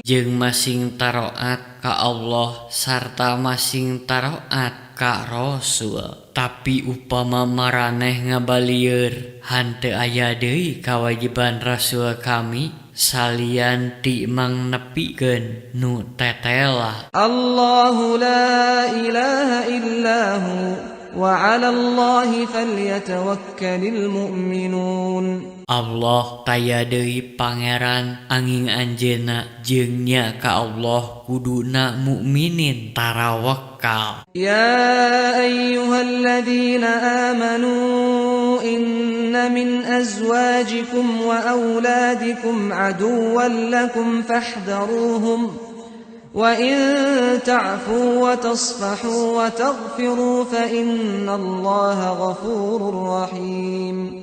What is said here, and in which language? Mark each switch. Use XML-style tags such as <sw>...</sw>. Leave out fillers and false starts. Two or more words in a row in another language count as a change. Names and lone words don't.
<su>Jeung masing taroat ka Allah sarta masing taroat ka Rasul. Tapi upama maraneh ngabalieur hanteu aya deui kawajiban Rasul kami salian ti mang nepikeun nu tetelah.</su> <ar>الله لا إله إلا هو وعلى الله فليتوكل المؤمنون.</ar> <su>Allah taya deui pangeran anging anjeunna jeung nya ka Allah kuduna mukminin tarawakal.</su> <ar>يا أيها الذين آمنوا إن من أزواجكم وأولادكم عدوا لكم فاحذروهم وإن تعفوا وتصفحوا وتغفروا فإن الله غفور رحيم.</ar>